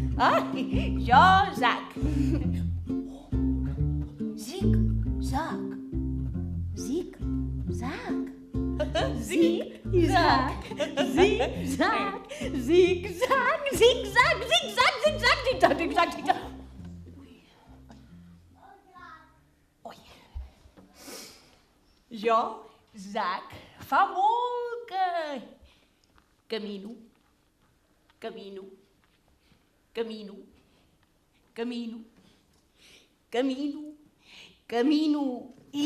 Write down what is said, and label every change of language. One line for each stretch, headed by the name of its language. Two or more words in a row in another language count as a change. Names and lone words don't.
Catalan: Ah, jo, Zac. Zic, Zac. Zic, Zac. Zig-zag. Zig-zag. Zig-zag, zig-zag, zig-zag, zig-zag, zig-zag, zig-zag, zig-zag. Ui. Jo, Zac, fa molt que camino, camino, camino, camino, camino, camino i...